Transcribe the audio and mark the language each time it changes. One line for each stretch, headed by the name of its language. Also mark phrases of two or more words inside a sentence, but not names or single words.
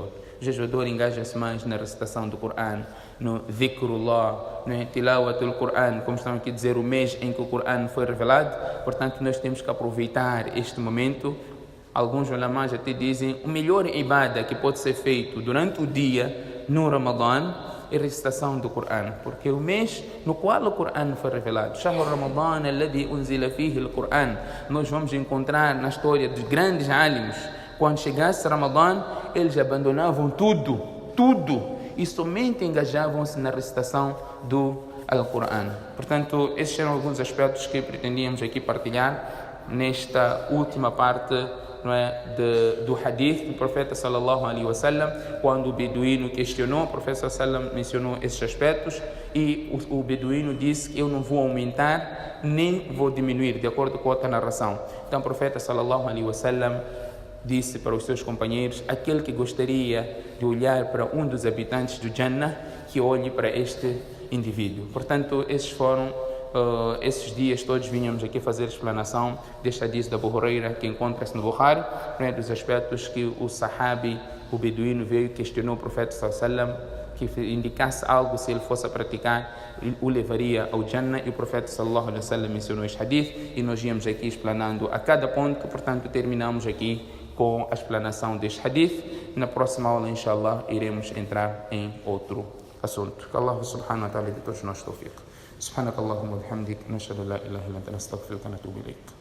Portuguese: O jejuador engaja-se mais na recitação do Coran, no dhikrullah, no
Arabic: تلاوة القرآن,
Portuguese: como estão aqui a dizer, o mês em que o Coran foi revelado. Portanto, nós temos que aproveitar este momento. Alguns ulamás até dizem o melhor ibadah que pode ser feito durante o dia no Ramadã é a recitação do Coran, porque é o mês no qual o Coran foi revelado.
Arabic: شهر رمضان الذي أنزل فيه القرآن.
Portuguese: Nós vamos encontrar na história dos grandes alims, quando chegasse Ramadã, eles abandonavam tudo, e somente engajavam-se na recitação do Al-Quran. Portanto, esses eram alguns aspectos que pretendíamos aqui partilhar nesta última parte, não é, do hadith do profeta
Arabic: صلى الله عليه وسلم.
Portuguese: Quando o beduíno questionou, o profeta
Arabic: صلى الله عليه وسلم
Portuguese: mencionou esses aspectos e o beduíno disse que eu não vou aumentar nem vou diminuir, de acordo com outra narração. Então o profeta
Arabic: صلى الله عليه وسلم
Portuguese: disse para os seus companheiros: aquele que gostaria de olhar para um dos habitantes do Jannah, que olhe para este indivíduo. Portanto, esses foram esses dias todos vínhamos aqui fazer explanação deste hadith da Abu Huraira, que encontra-se no Bukhari, dos aspectos que o sahabi, o beduíno, veio e questionou o profeta
Arabic: صلى الله عليه وسلم,
Portuguese: que indicasse algo, se ele fosse a praticar, o levaria ao Jannah, e o profeta
Arabic: صلى الله عليه وسلم
Portuguese: mencionou este hadith, e nós íamos aqui explanando a cada ponto. Portanto, terminamos aqui com a explanação deste hadith. Na próxima aula, inshallah, iremos entrar em outro assunto. Que Allah
Arabic: سبحانه وتعالى
Portuguese: dê todos nós tawfiq.
Arabic: سبحانك اللهم وبحمدك نشهد لا إله إلا أنت نستغفرك ونتوب إليك